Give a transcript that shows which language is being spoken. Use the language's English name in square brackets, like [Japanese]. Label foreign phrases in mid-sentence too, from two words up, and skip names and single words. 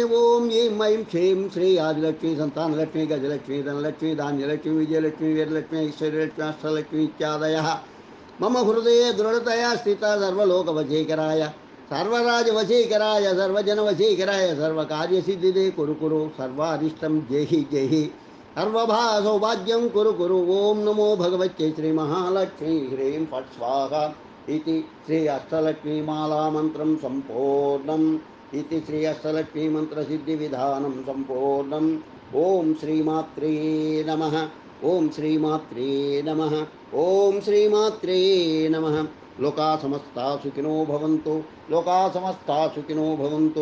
[Sanskrit] ఓం ఐం ఐం శ్రీం శ్రీ ఆదిలక్ష్మీ సంతానలక్ష్మీ గజలక్ష్మీ ధనలక్ష్మీ ధాన్యలక్ష్మీ విజయలక్ష్మీ వీరలక్ష్మీ ఐశ్వర్యలక్ష్మీ అష్టలక్ష్మీ ఇత్యాదయః మమ హృదయే దృఢతయా స్థిత సర్వలోకవశీకరాయ సర్వరాజవశీకరాయ సర్వజనవశీకరాయ సర్వకార్యసిద్ధిదే కురు కురు సర్వారిష్టం జేహి జేహి సర్వభాసౌభాగ్యం కురు కురు. ఓం నమో భగవత్యై శ్రీ మహాలక్ష్మీ హ్రీం ఫట్ స్వాహా. इति श्री अष्टलक्ष्मी माला मंत्रं संपूर्णम्. इति श्री अष्टलक्ष्मी मंत्र सिद्धि विधानं संपूर्णम्. ओम श्रीमात्रे नमः. ओम श्रीमात्रे नमः. ओम श्रीमात्रे नमः. लोका समस्ता सुखिनो भवन्तु. लोका समस्ता सुखिनो भवन्तु.